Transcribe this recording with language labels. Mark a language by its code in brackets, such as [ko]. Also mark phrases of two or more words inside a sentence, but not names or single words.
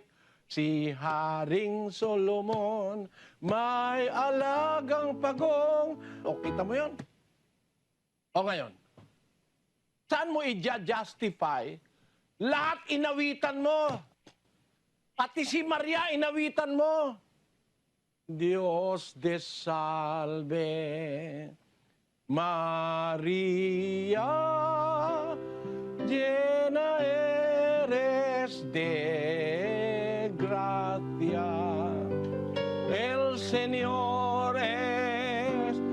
[tl] Si Haring Solomon, may alagang pagong. O, kita mo yun? O ngayon, saan mo i-justify? Lahat inawitan mo. Pati si Maria inawitan mo. [es] Dios te salve, Maria, llena eres de gracia, el Señor es